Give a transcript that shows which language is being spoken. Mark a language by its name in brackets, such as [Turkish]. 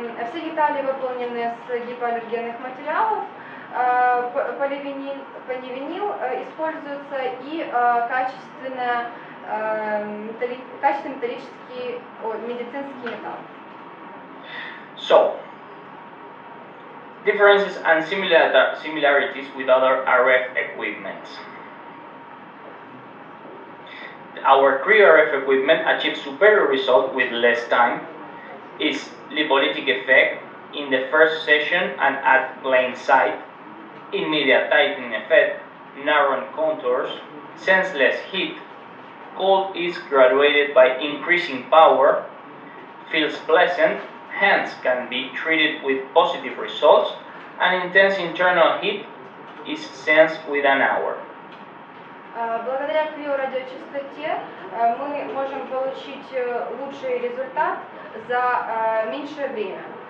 [Russian] Все детали выполнены с гипоаллергенных материалов. Поливинил используется и качественный металлический медицинский металл. [English] So, differences and similarities with other RF equipment. Our cryo-RF equipment achieves superior results with less time. Its lipolytic effect in the first session and at plain sight, immediate tightening effect, narrowing contours, senseless heat. Cold is graduated by increasing power, feels pleasant, hence can be treated with positive results, and intense internal heat is sensed within an hour. [Russian] Благодаря криорадиочастоте мы можем получить лучший результат за меньшее время.